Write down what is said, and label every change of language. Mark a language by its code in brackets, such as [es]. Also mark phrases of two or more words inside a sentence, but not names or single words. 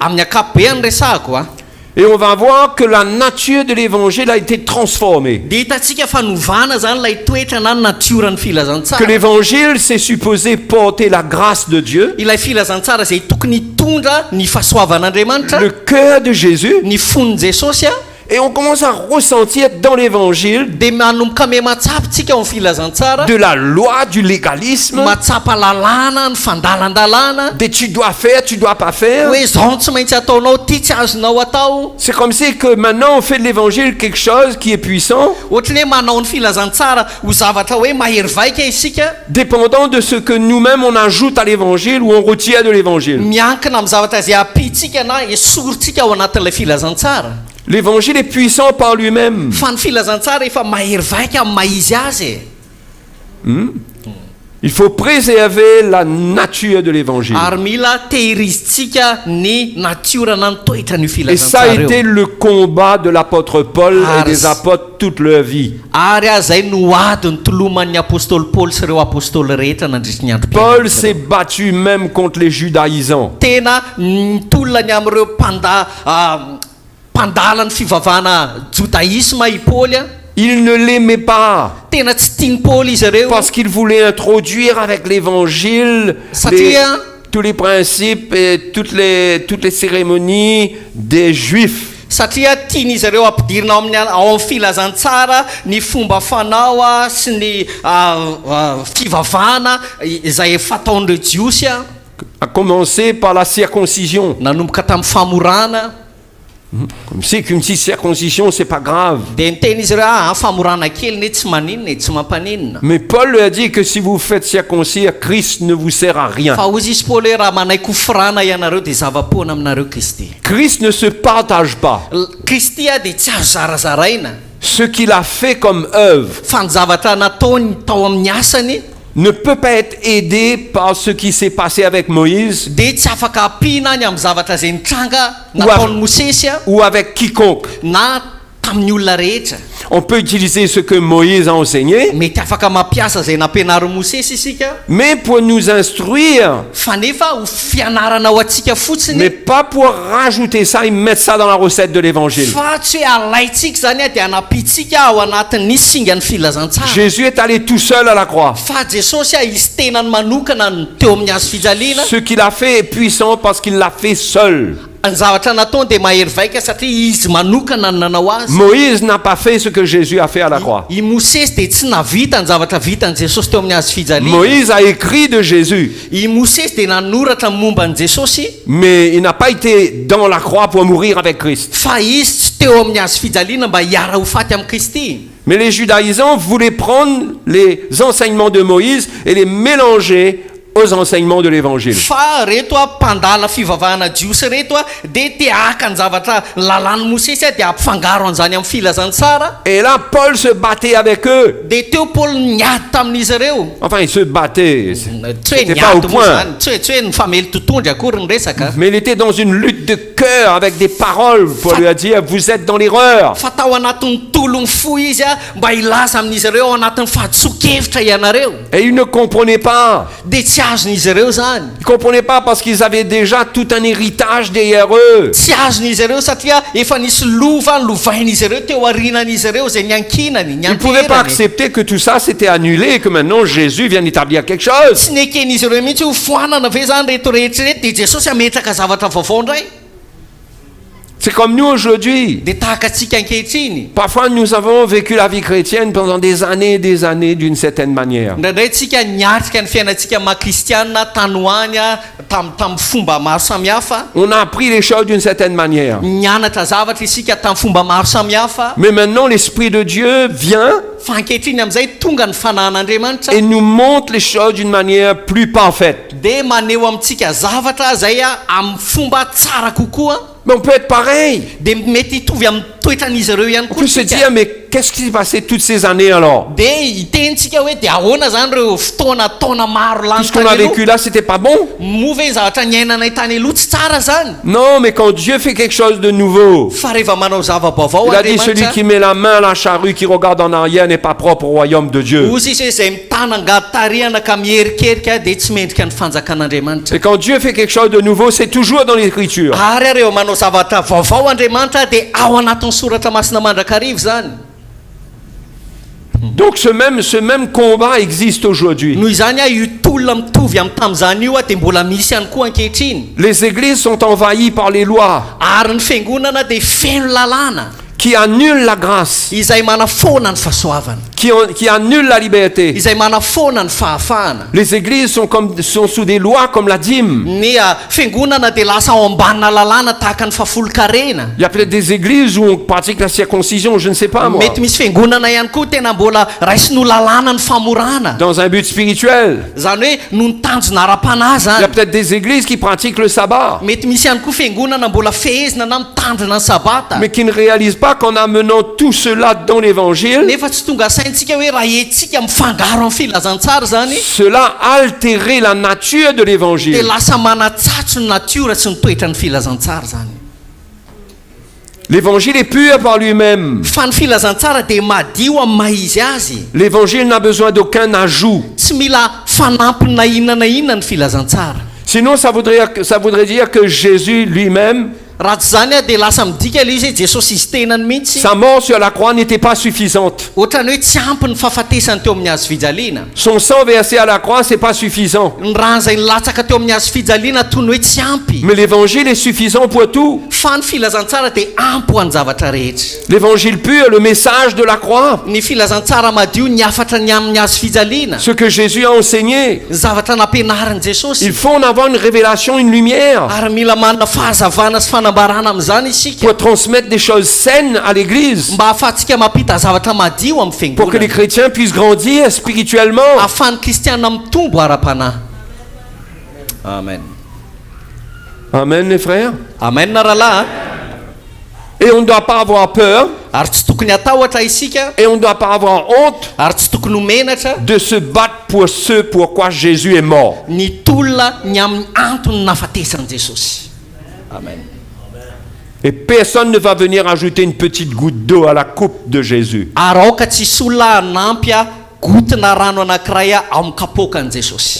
[mg] Amin'ny akapobeany resahako a [fr] Et on va voir que la nature de l'évangile a été transformée. [mg] de hitatsika fanovana zany lay toetra na ny natioran'ny [fr] Que [mg] filazantsara. [fr] l'évangile, c'est supposé porter la grâce de Dieu, [mg] Ilay filazantsara zay tokony hitondra ny fahasoavan'Andriamanitra, [fr] le cœur de Jésus. [mg] ny fon'ny Jesosy a. [fr] Et on commence à ressentir dans l'évangile [mg] De manomboka me matsapy tsika ao amin'ny filazantsara, [fr] de la loi, du légalisme, [mg] matsapa lalàna, ny fandalan-dalàna, [fr] des tu dois faire, tu dois pas faire. [mg] hoe zao tsy maintsy ataonao, ty tsy azonao atao. [fr] C'est comme si que maintenant on fait de l'évangile quelque chose qui est puissant, [mg] Ohatrany hoe manao ny filazantsara ho zavatra hoe mahery vaika isika, [fr] dépendant de ce que nous-mêmes on ajoute à l'évangile ou on retire de l'évangile. [mg] miankina amin'ny zavatra zay apitsika na esorintsika ao anatin'ilay filazantsara. [fr] L'évangile est puissant par lui-même. [mg] Fa ny filazantsara efa mahery vaika amin'ny mahizy azy. [fr] Il faut préserver la nature de l'évangile. [mg] Ary mila tehirizitsika ny natiorana ny toetra ny [fr] Et ça a [mg] filazantsara [fr] été [mg] eo. [fr] le combat de l'apôtre Paul et des Ars. apôtres toute leur vie. [mg] Ary zay no ady ny toloman'ny apôstôly Paoly sy ireo apôstôly rehetra nandritra ny andro [fr] Paul s'est battu même contre les judaïsants. [mg] tena nitolona ny amin'ireo mpandala ny fivavahana judaïsme i Paoly a. [fr] Il ne l'aimait pas [mg] Tena tsy tiany Paoly izy ireo [fr] parce qu'il voulait introduire avec l'évangile [mg] Satria- [fr] tous les principes et toutes les cérémonies des juifs. [mg] satria tian'izy ireo ampidirina ao amin'ny filazantsara ny fomba fanao a sy ny fivavahana izay fataon'ireo jiosy a, [fr] À commencer par la circoncision. [mg] nanomboka tamin'ny famorana. [fr] Comme si qu'une petite circoncision, c'est pas grave. [mg] De niteny izy ireo famorana kely ne tsy maninona tsy mampaninona. [fr] Mais Paul lui a dit que si vous faites circoncire, Christ ne vous sert à rien. [mg] Fa hozy izy Paoly hoe raha manaiko firana ianareo de zava-poana aminareo Kristy. [fr] Christ ne se partage pas. [mg] Kristy a de tsy azo zarazaraina. [fr] Ce qu'il a fait comme œuvre [mg] Fa ny zavatra nataony tao amin'ny asany [fr] ne peut pas être aidé par ce qui s'est passé avec Moïse [mg] de tsy afaka ampiana any amin'ny zavatra zay nitranga nataon'ny Mosesy a [fr] ou avec quiconque. [mg] na tamin'ny olona rehetra. [fr] On peut utiliser ce que Moïse a enseigné, [mg] Mety afaka mampiasa zay nampianarin'ny Mosesy isika, [fr] mais pour nous instruire, [mg] fa nefa ho fianarana ho atsika [fr] mais [mg] fotsiny, [fr] pas pour rajouter ça et mettre ça dans la recette de l'évangile. [mg] fa tsy hoe alaitsika zany a de anapitsika ao anatin'ny singan'ny filazantsara. [fr] Jésus est allé tout seul à la croix. [mg] Fa Jesosy a izy tenany manokana ny teo amin'ny azo fijaliana. [fr] Ce qu'il a fait est puissant parce qu'il l'a fait seul. [mg] Ny zavatra nataony de mahery vaika satria izy manokana ny nanao azy. [fr] Moïse n'a pas fait ce que Jésus a fait à la croix. [mg] I Mosesy de tsy navita ny zavatra vitan'i Jesosy teo amin'ny azo fijaliana. [fr] Moïse a écrit de Jésus, [mg] I Mosesy de nanoratra momba ny Jesosy, [fr] mais il n'a pas été dans la croix pour mourir avec Christ. [mg] fa izy tsy teo amin'ny azo fijaliana mba hiara ho faty amin'ny Kristy. [fr] Mais les judaïsants voulaient prendre les enseignements de Moïse et les mélanger aux enseignements de l'évangile. [mg] fa reto a mpandala fivavahana jiosy reto a de te aka ny zavatra lalàny mosesy a de ampifangaro an'izany amin'ny filazantsara. [fr] Et là, Paul se battait avec eux. [mg] De teo Paoly niady tamin'izy ireo. [fr] Enfin, il se battait. [mg] Tsy hoe [fr] C'était pas au [mg] niady moa [fr] point. [mg] zany, tsy hoe nifamely totondry akory ny resaka. [fr] Mais il était dans une lutte de cœur avec des paroles pour lui dire, vous êtes dans l'erreur. [mg] Fa tao anatin'ny tolony fo izy a mba hilaza amin'izy ireo ao anatin'ny fahadisokevitra ianareo. [fr] Et ils ne comprenaient pas. [mg] De tsy azon'izy ireo zany. [fr] Ils ne comprenaient pas parce qu'ils avaient déjà tout un héritage derrière eux. [mg] Tsy azon'izy ireo satria efa nisy lova lovain'izy ireo teo arinan'izy ireo zay niankinany [fr] Ils ne pouvaient pas [mg] nianterany. [fr] accepter que tout ça s'était annulé et que maintenant Jésus vienne établir quelque chose. [mg] Tsy neken'izy ireo mihitsy ho foanana ve zany reto rehetrarehetra de Jesosy ametraka zavatra vaovao indray. [fr] C'est comme nous aujourd'hui. [mg] De tahaka atsika ankehitriny. [fr] Parfois, nous avons vécu la vie chrétienne pendant des années d'une certaine manière. [mg] Indraindray tsika niatrika ny fiainantsika maha-kristiana tanoany a tamin'ny fomba maro samihafa. [fr] On a appris les choses d'une certaine manière. [mg] Nianatra zavatra isika tamin'ny fomba maro samihafa. [fr] Mais maintenant, l'Esprit de Dieu vient [mg] Fa ankehitriny amin'izay tonga ny fanahin'Andriamanitra [fr] et nous montre les choses d'une manière plus parfaite. [mg] de maneho amintsika zavatra zay a amin'ny fomba tsara kokoa. [fr] Mais on peut être pareil. [mg] De mety hitovy amin'ny toetran'izy ireo ihany [fr] On [mg] koa [fr] peut se [mg] tsika. [fr] dire, mais qu'est-ce qui s'est passé toutes ces années alors? [mg] De hitentsika hoe de ahoana zany reo fotoana taona maro [fr] Tout [mg] lany [fr] ce qu'on a [mg] tany aloha. [fr] vécu là, c'était pas bon? [mg] Moa ve ny zavatra niainanay tany aloha tsy tsara zany. [fr] Non, mais quand Dieu fait quelque chose de nouveau, [mg] Fa rehefa manao zava-baovao [fr] il a dit, celui [mg] Andriamanitra, [fr] qui met la main à la charrue, qui regarde en arrière, n'est pas propre au royaume de Dieu. [mg] ozy izy hoe zay mitana angady tarihana ka miherikerika de tsy mendrika ny fanjakan'Andriamanitra. [fr] Et quand Dieu fait quelque chose de nouveau, c'est toujours dans l'Écriture. [mg] Ary reo manao zavatra vaovao Andriamanitra de ao anatin'ny soratra masina mandrakarivo zany. [fr] Donc ce même combat existe aujourd'hui. [mg] Noho izany a io tolona mitovy amin'ny tamin'izany io a de mbola misy ihany koa ankehitriny. [fr] Les églises sont envahies par les lois [mg] Ary ny fiangonana de feno lalàna [fr] qui annulent la grâce, [mg] izay manafona ny fahasoavana, [fr] qui annulent la liberté. [mg] izay manafona ny fahafahana. [fr] Les églises sont sous des lois comme la dîme. [mg] Ny fiangonana de lasa ao ambanina lalàna tahaka ny fahafolo-karena. [fr] Il y a peut-être des églises où on pratique la circoncision, je ne sais pas moi, [mg] Mety misy fiangonana ihany koa tena mbola raisiny ho lalàna ny famorana. [fr] dans un but spirituel. [mg] Zany hoe no ny tanjona ara-panahy [fr] Il y a [mg] zany. [fr] peut-être des églises qui pratiquent le sabbat, [mg] Mety misy ihany koa fiangonana mbola fehezina na mitandrina ny sabata. [fr] mais qui ne réalisent pas qu'en amenant tout cela dans l'évangile, [mg] Nefa tsy tonga saintsika hoe raha etsika mifangaro amin'ny filazantsara zany [fr] cela a altéré la nature de de l'évangile. [mg] lasa manatsatso ny natiora sy ny toetra ny filazantsara zany. [fr] L'évangile est pur par lui-même. [mg] Fa ny filazantsara de madio amin'ny maha izy azy. [fr] L'évangile n'a besoin d'aucun ajout. [mg] Tsy mila fanampiny na inona na inona ny filazantsara. [fr] Sinon, ça voudrait dire que Jésus lui-même, [mg] Raha tsy zany a de lasa midika ilay izy hoe Jesosy izy tenany mihitsy. [fr] sa mort sur la croix n'était pas suffisante. [mg] Ohatrany hoe tsy ampy ny fahafatesany teo amin'ny hazo fijaliana. [fr] Son sang versé à la croix, c'est pas suffisant. [mg] Ny rano zay nilatsaka teo amin'ny hazo fijaliana toy ny hoe tsy ampy. [fr] Mais l'évangile est suffisant pour tout. [mg] Fa ny filazantsara de ampy ho any zavatra rehetra. [fr] L'évangile pur, le message de la croix, [mg] Ny filazantsara madio niafatra ny amin'ny hazo fijaliana. [fr] ce que Jésus a enseigné. [mg] Zavatra nampianarin' Jesosy. [fr] Il faut en avoir une révélation, une lumière, [mg] Ary mila manana fahazavana sy fanambarana amin'izany isika. [fr] pour transmettre des choses saines à l'Église, [mg] Mba ahafahantsika mampita zavatra madio amin'ny [fr] pour que les [mg] fiangonana. [fr] chrétiens puissent grandir spirituellement. [mg] Ahafahan'ny kristiana mitombo ara-panahy. Amen. [fr] Amen, les frères. [mg] Amen na rahalahy. [fr] Et on ne doit pas avoir peur, [mg] Ary tsy tokony atahotra isika. [fr] et on ne doit pas avoir honte [mg] Ary tsy tokony ho menatra [fr] de se battre pour ce pourquoi Jésus est mort. [mg] ny tolona ny amin'ny antony nafatesan'i Jesosy. Amen. [fr] Et personne ne va venir ajouter une petite goutte d'eau à la coupe de Jésus. [mg] Ary aoka tsisy olona hanampy a gotina rano anankiray a amin'ny kapoakan'i Jesosy.